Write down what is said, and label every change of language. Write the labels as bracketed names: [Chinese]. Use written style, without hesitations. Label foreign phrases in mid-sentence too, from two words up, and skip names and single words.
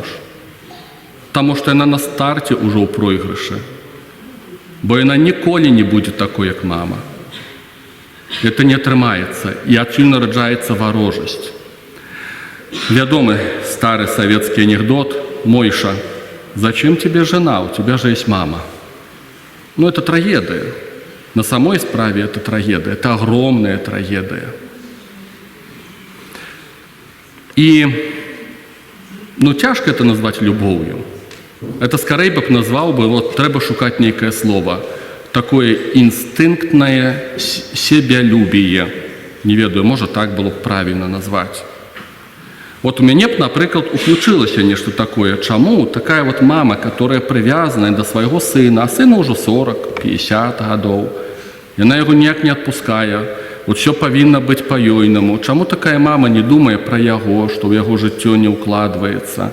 [Belarusian] Таму што яна на старце ўжо ў пройгрышы. Бо яна ніколі не будзе такой, як мама. Это не атрымаецца, і адсюль нараджаецца варожасць. Вядомы стары савецкі анекдот «Мойша, [Russian] зачем тебе жена? У тебя же есть мама». Это трагедия. На самой справе это трагедия. Это огромная трагедия. И, тяжко это назвать любовью. Это скорее бы назвал бы, [Belarusian] треба шукать [Russian] некое слово. Такое инстинктное себялюбие. [Belarusian] Не ведаю, [Russian] может так было бы правильно назвать. [Belarusian] У мяне б, напрыклад, уключылася нешта такое. Чаму? [Russian] Такая мама, которая [Belarusian] прывязаная да свайго сына, а сыну ўжо 40-50 гадоў. Яна яго ніяк не адпускае. Усё павінна быць па-ёйнаму. Чаму такая мама не думае пра яго, што ў яго жыццё не ўкладваецца?